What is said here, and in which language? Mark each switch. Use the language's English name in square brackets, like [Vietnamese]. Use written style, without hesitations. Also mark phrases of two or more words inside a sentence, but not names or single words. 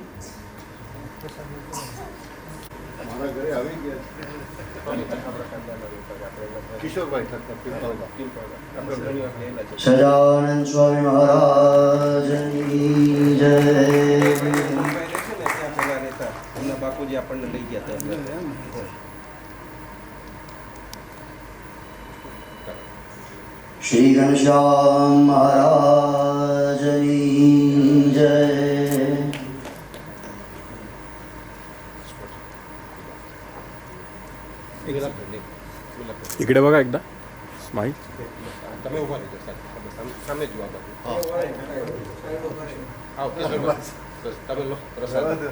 [Gujarati] સજાનંદ સ્વામી મહારાજની જય. બાપુજી આપણને લઈ ગયા હતા. શ્રી ઘનશ્યામ મહારાજની જય. [Marathi] इकडे बघा एकदा स्माईल. [Gujarati] તમે ઉભા રહેજો સામે જુઓ તમે લો પ્રસાદ.